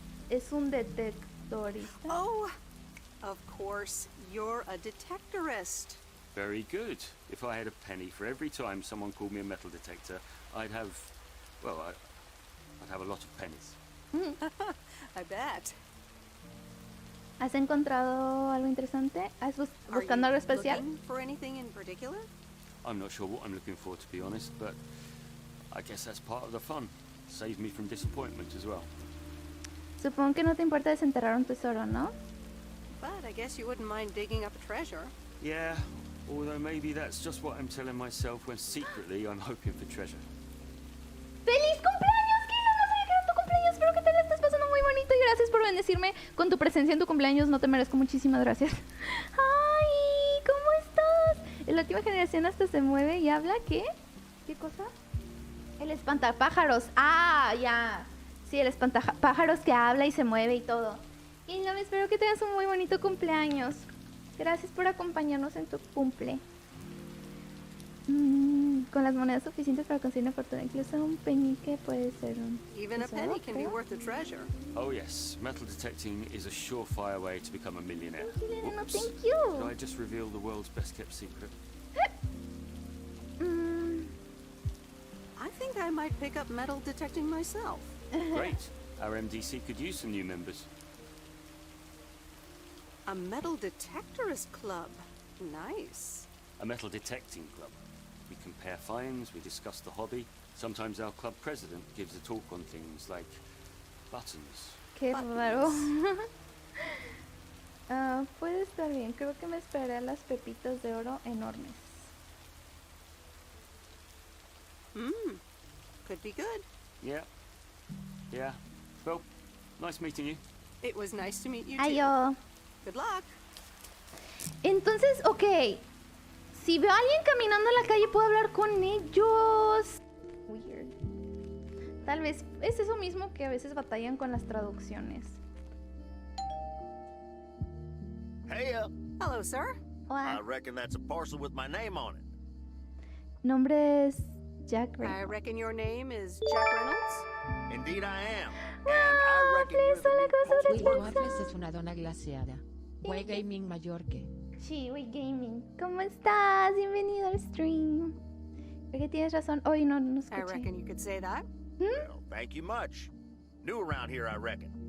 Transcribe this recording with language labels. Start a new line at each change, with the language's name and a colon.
Spanish: Es un detectorista.
English: Oh, of course. You're a detectorist. Very good. If I had a penny for every time someone called me a metal detector, I'd have, well, I'd have a lot of pennies. I bet.
Spanish: ¿Has encontrado algo interesante? ¿Has buscando algo especial?
English: Looking for anything in particular? I'm not sure what I'm looking for, to be honest, but I guess that's part of the fun. Saves me from disappointment as well.
Spanish: Supongo que no te importa desenterrar un tesoro, ¿no?
English: But I guess you wouldn't mind digging up a treasure. Yeah, although maybe that's just what I'm telling myself when secretly I'm hoping for treasure.
Spanish: ¡Feliz cumpleaños, Kilo! No sabía que era tu cumpleaños. Espero que te la estés pasando muy bonito y gracias por bendecirme con tu presencia en tu cumpleaños. No te merezco. Muchísimas gracias. ¡Ay! ¿Cómo estás? En la última generación hasta se mueve y habla. ¿Qué? ¿Qué cosa? El espantapájaros. ¡Ah! Ya. Sí, el espantapájaros que habla y se mueve y todo. Y no, espero que tengas un muy bonito cumpleaños. Gracias por acompañarnos en tu cumple. Con las monedas suficientes para conseguir una fortuna, incluso un penique puede ser un
English: Even a penny can be worth a treasure. Oh yes, metal detecting is a surefire way to become a millionaire. No, Whoops. thank you. Did I just reveal the world's best kept secret? I think I might pick up metal detecting myself. Great. Our MDC could use some new members. A metal detectorist club. Nice. A metal detecting club. We compare finds, we discuss the hobby. Sometimes our club president gives a talk on things like buttons.
Spanish: Qué raro. Puede estar bien. Creo que me esperaré a las pepitas de oro enormes.
English: Could be good. Yeah. Yeah. Well, nice meeting you. It was nice to meet you too. Ayo. Good luck.
Spanish: Entonces, ok. Si veo a alguien caminando en la calle, puedo hablar con ellos.
English: Weird.
Spanish: Tal vez es eso mismo que a veces batallan con las traducciones.
English: Hey, hello, sir.
Spanish: Hola.
English: I reckon that's a parcel with my name on it.
Spanish: Nombre es Jack Reynolds.
English: I reckon your name is Jack Reynolds. Indeed I am. And I reckon you're the
Spanish: Will Waffles es una dona glaseada. Way Gaming Mallorca. Sí, Way Gaming. ¿Cómo estás? Bienvenido al stream. Porque tienes razón. Hoy no
English: I
Spanish: escuché.
English: reckon you could say that. Well, thank you much. New around here, I reckon.